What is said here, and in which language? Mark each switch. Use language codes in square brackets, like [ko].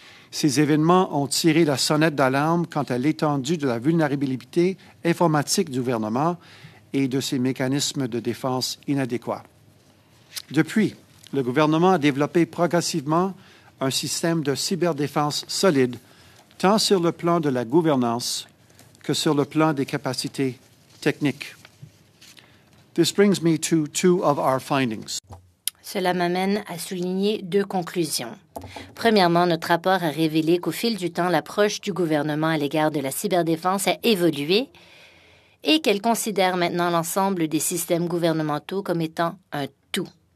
[fr] Ces événements ont tiré la sonnette d'alarme quant à l'étendue de la vulnérabilité informatique du gouvernement et de ses mécanismes de défense inadéquats. Depuis, le gouvernement a développé progressivement un système de cyberdéfense solide, tant sur le plan de la gouvernance que sur le plan des capacités techniques. [en] This brings me to 2 of our findings. [fr] Cela m'amène à souligner 2 conclusions. Premièrement, notre rapport a révélé qu'au fil du temps, l'approche du gouvernement à l'égard de la cyberdéfense a évolué et qu'elle considère maintenant l'ensemble des systèmes gouvernementaux comme étant un tout.